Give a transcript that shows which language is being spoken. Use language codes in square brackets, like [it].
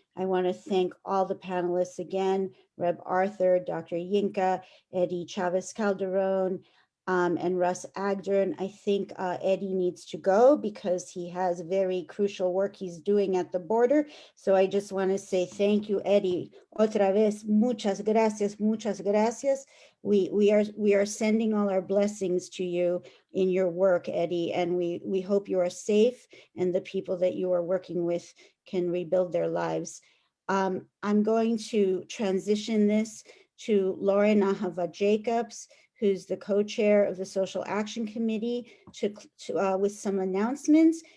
[en] I want to thank all the panelists again, Reb Arthur, Dr. Yinka, Eddie Chavez Calderon, and Russ Agdern. I think Eddie needs to go because he has very crucial work he's doing at the border. So I just want to say thank you, Eddie. [es] Otra vez, muchas gracias, muchas gracias. [en] We are sending all our blessings to you in your work, Eddie, and we hope you are safe and the people that you are working with can rebuild their lives. I'm going to transition this to Lauren Ahava Jacobs, who's the co-chair of the Social Action Committee, with some announcements.